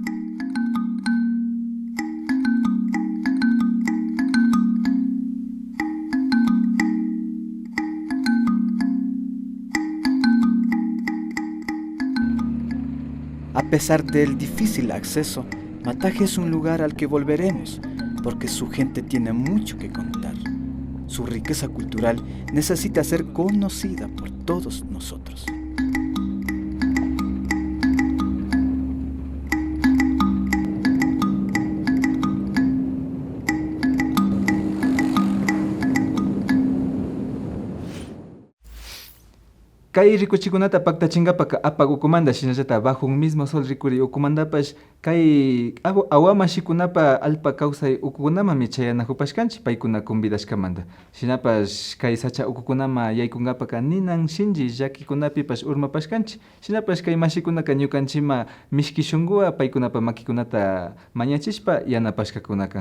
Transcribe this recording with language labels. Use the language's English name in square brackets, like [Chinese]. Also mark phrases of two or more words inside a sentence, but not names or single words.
[Spanish] A pesar del difícil acceso, Mataje es un lugar al que volveremos, porque su gente tiene mucho que contar. Su riqueza cultural necesita ser conocida por todos nosotros. [Quechua] Kay rikuchikunata paktachinkapak apak ukumanda shinallata [Spanish] bajo un mismo sol [Quechua] rikuri ukumandapash kay awamashikunapak alpa kawsay ukukunamami chayanakupashkanchik paykuna convidashkamanta. Shinapash kay sacha ukukunama yaykunkapaka ninan shinji llakikunapipash urmapashkanchik. Shinapash kay mashikunaka ñukanchima mishki shunqua paykunapa makikunata mañachishpa yanapashkakunakan.